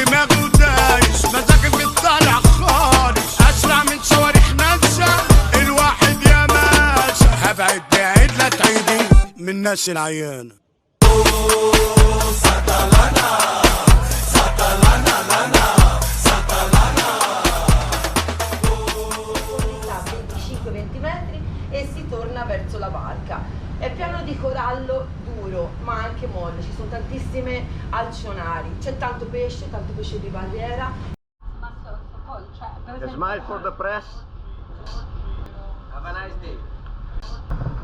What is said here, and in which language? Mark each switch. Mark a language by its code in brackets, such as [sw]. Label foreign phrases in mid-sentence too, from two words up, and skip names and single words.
[ar] دماغي ودايس مزاجي بيطلع خالص اسرع من صواريخ ناسا الواحد يا ماسا هبعد بعيد لا تعيدي من الناس العيانة [it] e si torna verso la barca. È pieno di corallo duro, ma anche molle, ci sono tantissime alcionari, c'è tanto pesce di barriera. [en] A smile for the press. Have a nice day.